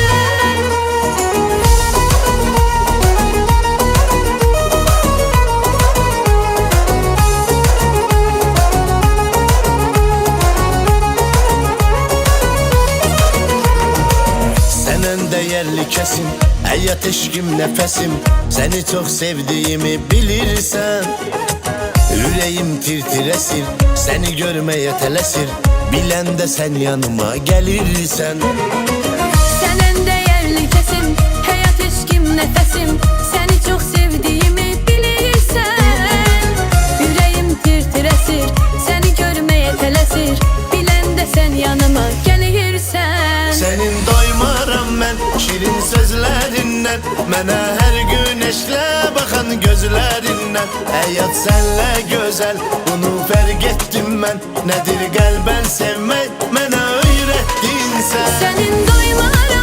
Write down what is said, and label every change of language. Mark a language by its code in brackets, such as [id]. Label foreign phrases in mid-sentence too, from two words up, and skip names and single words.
[az] Sən ən dəyərli kəsim, həyat eşqim nəfəsim. Səni çox sevdiyimi bilirsən. Ürəyim tir-tir əsir, səni görməyə tələsir. Biləndə sən yanıma gəlirsən. [tr] Sen en değerli kesim, hayat eşkim nefesim. Seni çok sevdiğimi bilirsen. Yüreğim tir-tir esir, seni görmeye telesir. Bilen de sen yanıma gelirsen. [az] Sənin doymaram mən, şirin sözlərindən, mənə hər gün eşlə baxan gözlərindən. Həyat sənlə gözəl, bunu fərq etdim mən. Nədir qəlbən sevmək, mənə öyrətdin sən. [tr] Senin doyma